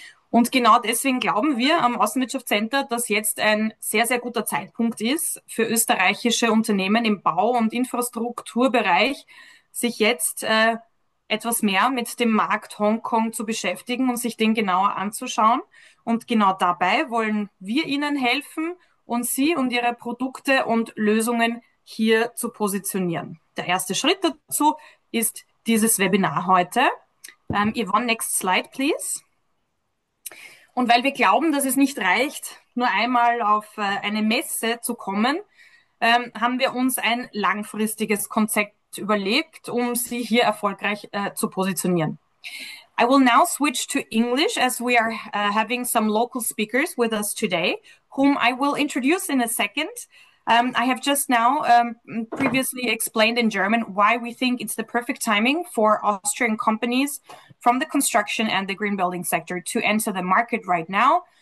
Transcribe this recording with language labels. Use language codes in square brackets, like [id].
[de] Und genau deswegen glauben wir am Außenwirtschaftscenter, dass jetzt ein sehr, sehr guter Zeitpunkt ist für österreichische Unternehmen im Bau- und Infrastrukturbereich, sich jetzt etwas mehr mit dem Markt Hongkong zu beschäftigen und sich den genauer anzuschauen. Und genau dabei wollen wir Ihnen helfen und Sie und Ihre Produkte und Lösungen hier zu positionieren. Der erste Schritt dazu ist dieses Webinar heute. [en] Yvonne, next slide, please. [de] Und weil wir glauben, dass es nicht reicht, nur einmal auf eine Messe zu kommen, haben wir uns ein langfristiges Konzept überlegt, Sie hier erfolgreich zu positionieren. [en] I will now switch to English as we are having some local speakers with us today, whom I will introduce in a second. I have just now previously explained in German why we think it's the perfect timing for Austrian companies from the construction and the green building sector to enter the market right now.